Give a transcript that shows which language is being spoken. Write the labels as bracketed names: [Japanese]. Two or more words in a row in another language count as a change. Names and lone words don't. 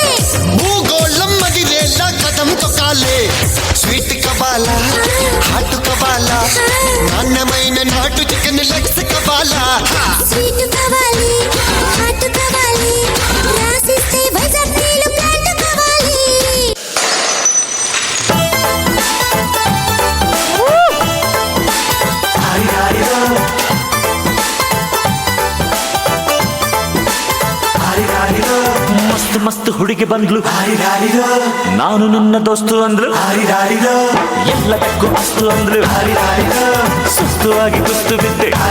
[Telugu] భూగోళం మదిరేలా కదం తొక్కాలే. స్వీట్ కవాలా హాట్ కవాలా, నాణ్యమైన నాటు [English] chicken legs [Telugu] కవాలా. స్వీట్ కావాలి హాట్ కావాలి రాసిస్తే వైజాగ్ నీళ్ళు ప్లాంట్ కావాలి. [Kannada] ಮಸ್ತ್ ಮಸ್ತ್ ಹುಡುಗಿ ಬಂದ್ಲು, ನಾನು ನಿನ್ನ ದೋಸ್ತು ಅಂದ್ಲು, ಎಲ್ಲದಕ್ಕೂ ಅಸ್ತು ಅಂದ್ಲು, ಸುಸ್ತು ಆಗಿ ಕುಸ್ತು ಬಿದ್ದೆ.